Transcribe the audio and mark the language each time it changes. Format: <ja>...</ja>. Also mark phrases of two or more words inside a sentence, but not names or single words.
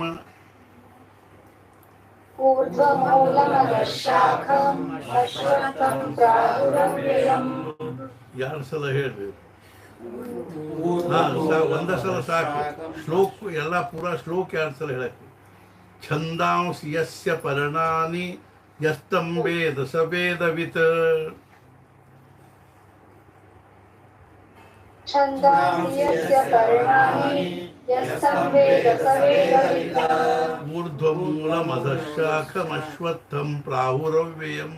<sa>ಊರ್ಧ್ವಮೂಲಮದಶಾಖಮಶ್ವತ್ಥಂ ಪ್ರಾಹುರವ್ಯಯಂ.</sa> <kn>2 ಸಲ ಹೇಳ್ರಿ. ಒಂದೇ ಸಲ ಸಾಕು. ಶ್ಲೋಕ ಎಲ್ಲ ಪೂರಾ ಶ್ಲೋಕ 2 ಸಲ ಹೇಳಕ್ಕೆ.</kn> <sa>ಛಂದಾಂಸಿ ಯಸ್ಯ ಪರ್ಣಾನಿ ಯಸ್ತಂ ವೇದ ಸ ವೇದವಿತ್. ಛಂದಾಂಸಿ ಯಸ್ಯ ಪರ್ಣಾನಿ ಯಸ್ತಂ ವೇದ ಸ ವೇದವಿತ್. ಊರ್ಧ್ವಮೂಲಮಧಃಶಾಖಮಶ್ವತ್ಥಂ ಪ್ರಾಹುರವ್ಯಯಂ.</sa>